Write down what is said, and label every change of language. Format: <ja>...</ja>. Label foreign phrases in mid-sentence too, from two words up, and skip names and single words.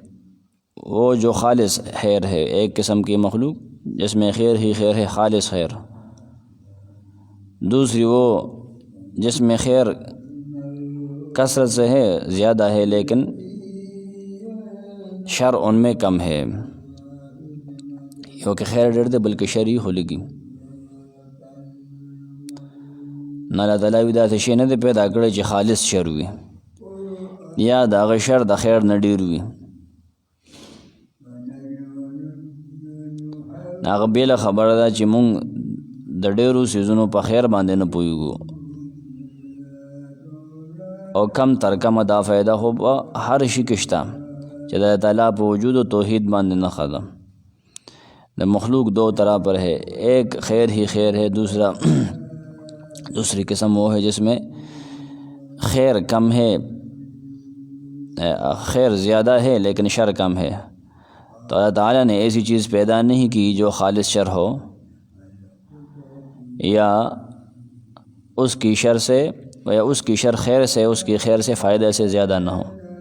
<ur>وہ جو خالص خیر ہے، ایک قسم کی مخلوق جس میں خیر ہی خیر ہے، خالص خیر۔ دوسری وہ جس میں خیر کثرت سے ہے، زیادہ ہے، لیکن شر ان میں کم ہے، کیونکہ</ur> <ps>خیر ډېر دی بلکې شر یې خو لږ وي۔ نه الله تعالیٰ وي داسې شی نه دی پیدا کړی چې خالص شر وي، یا د هغه شر د خیر نه ډېر وي، هغه بېله خبره ده چې مونږ د ډېرو څیزونو په خیر باندې نه پوهېږو، او کم تر کمه دا فایده خو په هر شي کې شته چې د الله تعالیٰ په وجود و توحید باندې نښه ده۔</ps> <ur>د مخلوق 2 طرح پر ہے، ایک خیر ہی خیر ہے، دوسری قسم وہ ہے جس میں خیر کم ہے، خیر زیادہ ہے لیکن شر کم ہے۔ تو اللہ تعالیٰ نے ایسی چیز پیدا نہیں کی جو خالص شر ہو، یا اس کی شر سے یا اس کی شر خیر سے، اس کی خیر سے فائدہ سے زیادہ نہ ہو۔</ur>